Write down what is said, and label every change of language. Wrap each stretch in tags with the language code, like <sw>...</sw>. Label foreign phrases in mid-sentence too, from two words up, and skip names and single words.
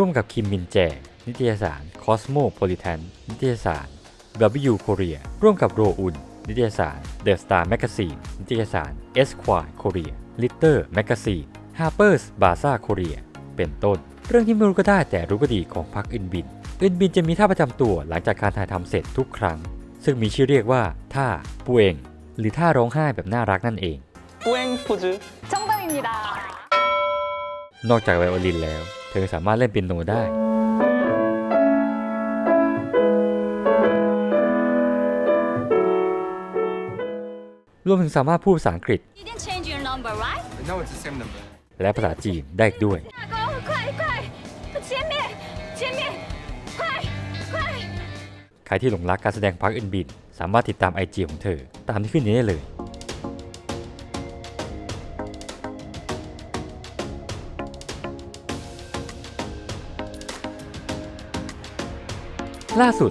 <th>มกับคิมมินแจนิตยสาร Cosmopolitan นิตยสาร W Korea ร่วมกับโรอุนนิตยสาร The Star Magazine นิตยสาร Esquire Korea Litter Magazine Harper's Bazaar Korea เป็นต้นเรื่องที่ไม่รู้ก็ได้แต่รู้ก็ดีของพักอึนบินจะมีท่าประจำตัวหลังจากการถ่ายทำเสร็จทุกครั้งซึ่งมีชื่อเรียกว่าท่าปูเองหรือท่าร้องไห้แบบน่ารักนั่นเอง</th> <ko>뿌앵 포즈. 정답입니다.</ko> <th>นอกจากไวโอลินแล้วเธอสามารถเล่นเปียโนได้รวมถึงสามารถพูดภาษาอังกฤษ</th> <en>You didn't change your number, right? No, it's the same number.</en> <th>และภาษาจีนได้อีกด้วย</th> <zh>Go, 快快前面前面快快</zh> <th>ใครที่หลงรักการแสดงพักอึนบินสามารถติดตาม IG ของเธอตามที่ขึ้นนี้ได้เลยล่าสุด</th>